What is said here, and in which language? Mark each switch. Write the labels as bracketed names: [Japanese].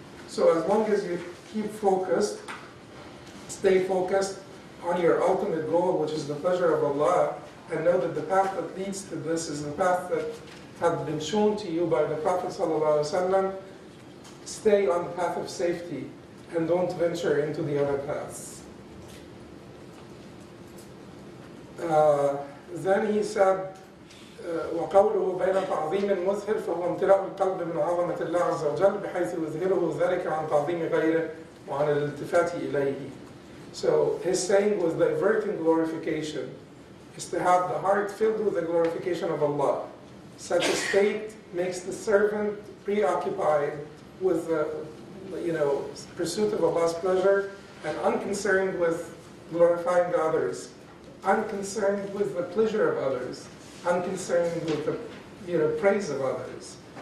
[English] So as long as you keep focused, stay focused on your ultimate goal, which is the pleasure of Allah, and know that the path that leads to this is the path that had been shown to you by the Prophet ﷺ, stay on the path of safety and don't venture into the other paths. Then he said, [Arabic] وَقَوْلُهُ بَيْنَ تَعْظِيمٍ مُثْهِرٍ فَهُوَ امْتِلَاءُ الْقَلْبِ مِنْ عَظَمَةِ اللَّهِ عَزَّ وَجَلَّ بِحَيْثِ يُذْهِرُهُ ذَلِكَ عَنْ تَعْظِيمِ غَيْرِهِ وَعَنِ الْإِلْتِفَاتِ إِلَيْهِ. [English] So his saying was the averting glorification is to have the heart filled with the glorification of Allah. Such a state makes the servant preoccupied with the pursuit of Allah's pleasure and unconcerned with glorifying the others, unconcerned with the pleasure of others, unconcerned with the praise of others.